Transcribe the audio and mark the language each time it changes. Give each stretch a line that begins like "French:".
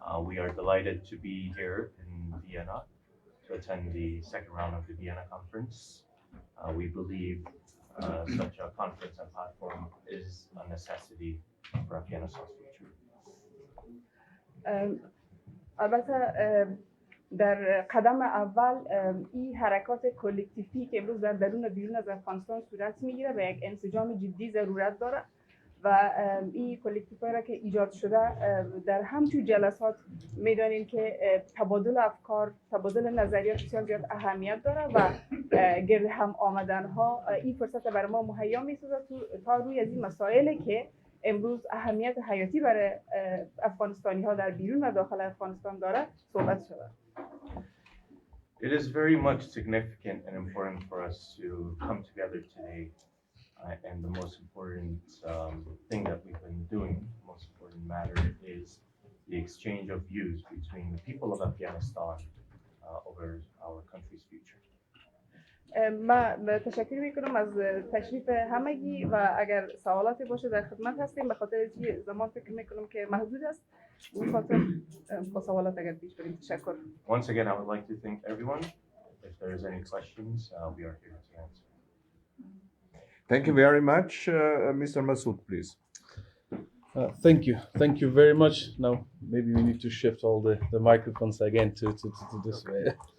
English: We are delighted to be here in Vienna to attend the second round of the Vienna conference. We believe such a conference and platform is a necessity for Afghanistan's future.
Persian: البته در قدم اول این حرکات کلکتیفی که امروز در درون و بیرون از افغانستان صورت میگیره و یک انسجام جدی ضرورت داره و این کلکتیفی را که ایجاد شده در همچون جلسات میدانیم که تبادل افکار، تبادل نظریات بسیار زیاد اهمیت داره و گرد هم آمدن ها این فرصت برای ما مهیا میسازه تا روی از این مسائلی که امروز اهمیت حیاتی برای افغانستانی ها در بیرون و داخل افغانستان داره صحبت شده.
English: It is very much significant and important for us to come together today, and the most important thing that we've been doing, the most important matter is the exchange of views between the people of Afghanistan over our country's future.
Persian: من تشکر میکنم از تشریف همگی و اگر سوالاتی باشه در خدمت هستیم. به خاطر اینکه زمان فکر میکنم که محدود است، به خاطر با سوالات اگر پیش بریم. تشکر.
English: Once again, I would like to thank everyone. If there is any questions, we are here to answer. Thank you very much. Mr. Massoud, please. Thank you very much. Now maybe we need to shift all the microphones again to this way.